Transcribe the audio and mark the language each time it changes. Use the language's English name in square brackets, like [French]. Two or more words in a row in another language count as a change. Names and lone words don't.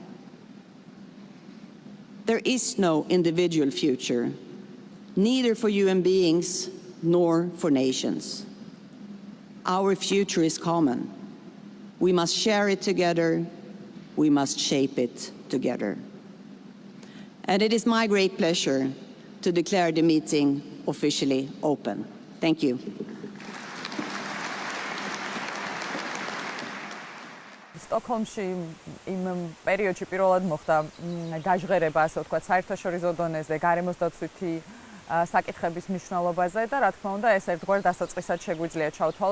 [English] There is no individual future, neither for human beings nor for nations. Our future is common. We must share it together. We must shape it together. And it is my great pleasure to declare the meeting officially open. Thank you. [Georgian] სტოკჰოლმში იმ პერიოდში პირველად მოხდა გაჟღერება, ასე ვთქვათ, საერთაშორისო დონეზე გარემოს დაცვითი საკითხების მნიშვნელობაზე და რა თქმა უნდა ეს ერთგვარ დასაწყისად შეგვიძლია ჩავთვალოთ.